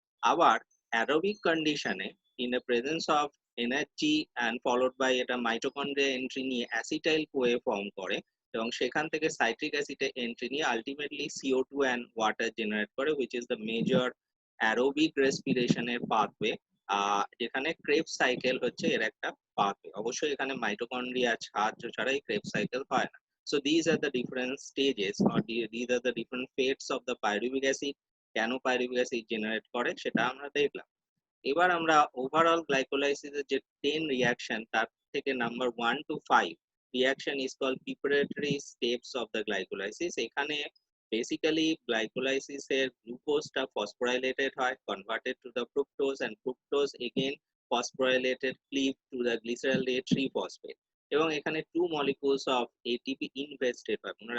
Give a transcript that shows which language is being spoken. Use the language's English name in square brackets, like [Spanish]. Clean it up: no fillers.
[Bangla] আবার অ্যারোবিক কন্ডিশনে [English] in the presence of energy [Bangla] and followed by এটা মাইটোকন্ড্রিয়া এন্ট্রি নিয়ে অ্যাসিটাইল কোয়ে ফর্ম করে এবং সেখান থেকে সাইট্রিক অ্যাসিডে এন্ট্রি নিয়ে ultimately CO2 and water generate করে, [English] which is the major [Bangla] aerobic রেসপিরেশনের pathway. যেখানে ক্রেবস সাইকেল হচ্ছে এর একটা পাথওয়ে। অবশ্যই এখানে মাইটোকন্ড্রিয়া সাহায্য ছাড়া এই ক্রেবস সাইকেল হয় না। [English] So these are the different stages or these are the different fates of the pyruvic acid, [Bangla] কেন পাইরুভিক অ্যাসিড জেনারেট করে সেটা আমরা দেখলাম। এবার আমরা ওভারঅল গ্লাইকোলাইসিসের যে 10 রিঅ্যাকশন তার থেকে number 1 to 5 reaction [English] Is called preparatory steps of the glycolysis. [Bangla] এখানে বেসিক্যালি গ্লাইকোলাইসিসের গ্লুকোজটা ফসফোরাইলেটেড হয়, [English] converted to the fructose, [Bangla] and fructose again phosphorylated ক্লিভ to the গ্লিসারলেট ট্রিফসফেট, এবং এখানে 2 মলিকিউলস অফ এটিপি ইনভেস্টেড হয়।